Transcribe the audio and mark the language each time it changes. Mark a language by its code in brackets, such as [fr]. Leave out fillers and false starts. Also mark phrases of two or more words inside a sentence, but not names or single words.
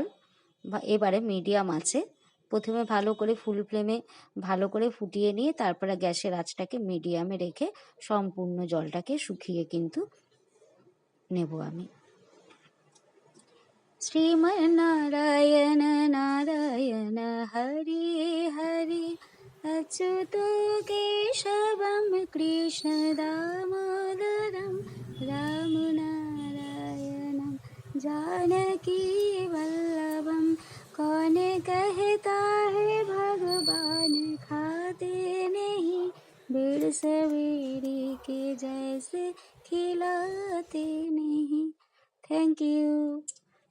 [bn] এবারে মিডিয়াম আছে, প্রথমে ভালো করে ফুল ফ্লেমে ভালো করে ফুটিয়ে নিয়ে তারপরে গ্যাসের আঁচটাকে মিডিয়ামে রেখে সম্পূর্ণ জলটাকে শুকিয়ে কিন্তু নেব আমি। [hi] শ্রীমন্নারায়ণ নারায়ণ হরি হরি, अच्युत केशवम कृष्ण दामोदरम, राम नारायणम जानकी वल्लभम। कौन कहता है भगवान खाते नहीं, बेड़ सवेरी के जैसे खिलाते नहीं। [en] thank you.